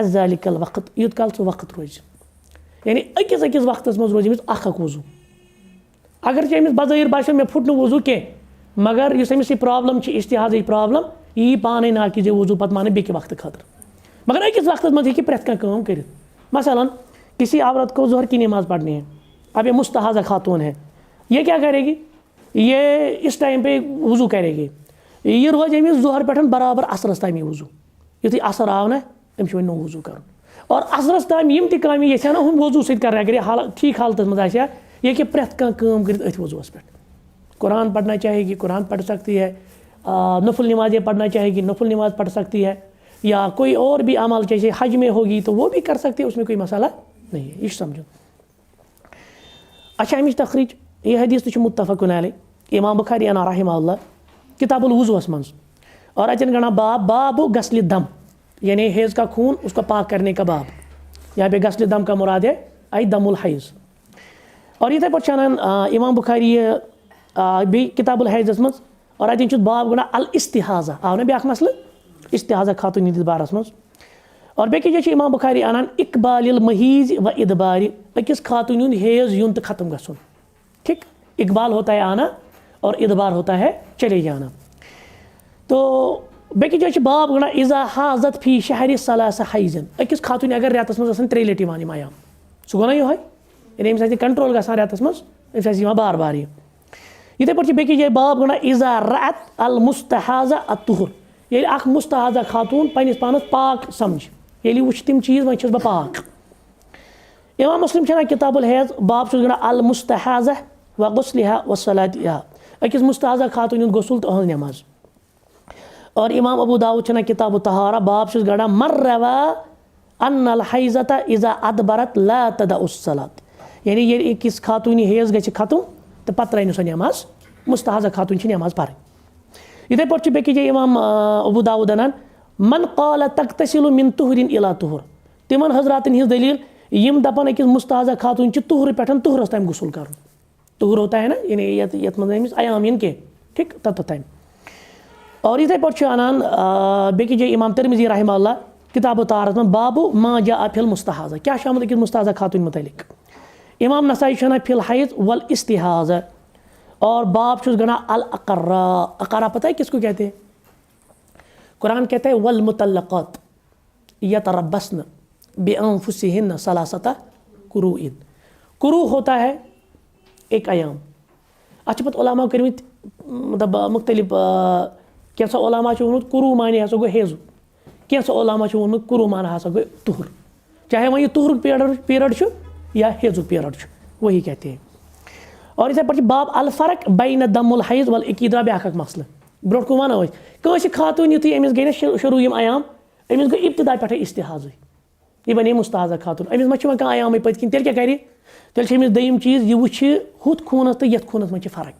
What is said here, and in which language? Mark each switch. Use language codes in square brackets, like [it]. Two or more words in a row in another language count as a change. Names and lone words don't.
[ar] ذالِکَ الوقت، [ks] یوٗت کال سُہ وقت روزِ، یعنی أکِس أکِس وقتس منٛز روزِ أمِس اکھ اکھ وضوٗ، اگر چھِ أمِس بظٲہر باسیو مےٚ پھُٹ نہٕ وضوٗ کینٛہہ، مگر یُس أمِس یہِ پرابلم چھِ استحاضٕچ پرابلم، یہِ یی پانے ناکہِ وضوٗ پتہٕ مانہِ بیٚکہِ وقتہٕ خٲطرٕ، مگر أکِس وقتس منٛز ہیٚکہِ پرٛٮ۪تھ کانٛہہ کٲم کٔرِتھ، [ur] مثلاً کسی عورت کو ظہر کی نماز پڑھنی ہے، اب یہ مستحاضہ خاتون ہے، یہ کیا کرے گی، یہ اس ٹائم پہ وضو کرے گی، [ks] یہ روز أمِس ظہر پٮ۪ٹھ برابر عصرس تامی وضو، یُتھُے عصر آو نا أمِس چھُ وۄنۍ نوٚو وضو کرُن، اور عصرس تام یِم تہِ کامہِ یژھِ ہا نا ہُم وضو سۭتۍ کرٕنۍ، اگر یہ ٹھیٖک حالتس منٛز آسہِ ہا، یہ ہیٚکہِ پرٛٮ۪تھ کانٛہہ کٲم کٔرِتھ أتھۍ وضوٗوس پٮ۪ٹھ، [ur] قرآن پڑھنا چاہے گی قرآن پڑھ سکتی ہے، نفل نمازیں پڑھنا چاہے گی نفل نماز پڑھ سکتی ہے، یا کوئی اور بھی عمل جیسے حج میں ہوگی تو وہ بھی کر سکتے ہیں، اس میں کوئی مسئلہ نہیں ہے، یہ سمجھو۔ [ks] اچھا امِچ تخریج، یہ حدیث تہِ چھُ [ar] متفقن علیہ، [ks] امام بخاری انا [ar] رحمہ اللہ [ks] کتاب الوضوءس منٛز، اور اتٮ۪ن گنا [ar] باب غسل دم، [ur] یعنی حیض کا خون اس کو پاک کرنے کا باب، یہاں پہ غسل دم کا مراد ہے [ar] ای دم الحیض، [ks] اور یِتھے پٲٹھۍ چھِ انان امام بخاری بیٚیہِ کتاب الحیضس منٛز، اور اتٮ۪ن چھُ باب گنا الاستحاضہ، آو نا بیٛاکھ مسلہٕ استحاضہ خاتون ہندِس بارس منٛز، اور بیٚکہِ جایہِ چھِ امام بخاری انان [ar] اقبال المحیض و ادبار، [ks] أکِس خاتون ہُنٛد حیض یُن تہٕ ختم گژھُن، [ur] ٹھیک، اقبال ہوتا ہے آنا اور ادبار ہوتا ہے چلے جانا، تو [ks] بیٚکہِ جایہِ چھِ باب گنا [ar] اذا حاضت فی شہر ثلاث حیضن، [ur] أکِس [ks] خاتون اگر رٮ۪تس منٛز آسان 3 لٹہِ یِوان یِم ایام، سُہ گوٚو نا یِہوے، یعنی أمِس آسہِ کنٹرول گژھان رٮ۪تس منٛز، أمِس آسہِ یِوان بار بار یہِ، یِتھے پٲٹھۍ چھِ بیٚکہِ جایہِ باب گنا [ar] اذا رأت المستحاضہ الطہر، [ks] ییٚلہِ اکھ مستحاضہ خاتون پننس پانس پاک سمجھ، ییٚلہِ وٕچھ تِم چیٖز وۄنۍ چھس بہٕ پاک، امام مسلم چھِ انان کتاب الحیض، باب چھُس گنا [ar] المستحاضہ و غسلها و صلاتها، [ks] أکِس مستحاضہ خاتون ہُنٛد غسل تہٕ أہنٛز نٮ۪ماز، اور امام ابو داؤد چھِ انان [ar] کتاب الطہارہ، [ks] باب چھُس گنا [ar] من روى ان الحیضۃ اذا ادبرت لا تدع الصلاۃ، [ks] یعنی ییٚلہِ أکِس خاتوٗنہِ حیض گژھِ ختم تہٕ پتہٕ ترٛایہِ نہٕ سۄ نٮ۪ماز، مستحاضہ خاتون چھِ نٮ۪ماز پرٕنۍ، یِتھے پٲٹھۍ چھِ بیٚکہِ جایہِ امام ابو داؤد انان [ar] من قال تغتسل من طہر الى طہر [ks] تمن حضراتن ہز دلیل یم دپان أکس مستحاضہ خاتون چھ طہر پٮ۪ٹھ طہرس تام غسل کرن. [ur] طہر ہوتا ہے نا [ks] یعنی یت منٛز أمِس ایام ین کے ٹھیک تت تام. اور یِتھے پٲٹھۍ چھُ اَنان بیٚکہِ جایہِ امام ترمذی [ar] رحمہ اللہ [ks] کتاب طہارت منٛز [ar] بابو ما جاء فی المستحاضہ [ks] کیٛاہ چھُ آمُت أکِس مستحاضہ خاتون متعلق. امام نسائی چھُ اَنان [ar] فی الحیض والاستحاضہ [ks] اور باب چھُس گنا الاقرا. [ur] اقرا پتہ ہے کس کو کہتے ہیں؟ قرآن کہتا ہے [ar] والمطلقات یتربصن بانفسہن ثلاثۃ قروء. [ur] قروء ہوتا ہے ایک ایام. [ks] اچھا پتہ علماء کٔرمٕتۍ مطلب مختلف کینٛژھو علماء چھُ ووٚنمُت قروء معنی ہسا گوٚو ہیض, کینٛژھو علماء چھُ ووٚنمُت قروء معنی ہسا گوٚو طہر, چاہے وۄنۍ یہِ طہرُک پیٖرڈ چھُ یا ہیضُک پیٖرڈ چھُ [ur] وہی کہتے ہیں. [ks] اور یِتھے پٲٹھۍ چھُ [ar] باب الفرق بین دم الحیض والعقیٖد [ks] درٛاو بیٛاکھ اکھ مسلہٕ برونٛٹھ کُن وَنو أسۍ. کٲنٛسہِ خاتوٗن یُتھُے أمِس گٔے نہ شروٗع یِم ایام أمِس گوٚو ابتدا پٮ۪ٹھے استحاضٕے, یہِ بنے مستحاضہ خاتوٗن, أمِس ما چھُ وۄنۍ کانٛہہ ایامٕے پٔتۍ کِنۍ, تیٚلہِ کیٛاہ کَرِ؟ تیٚلہِ چھِ أمِس دوٚیِم چیٖز یہِ وٕچھِ ہُتھ خوٗنَس تہٕ یَتھ خوٗنَس منٛز چھِ فرق.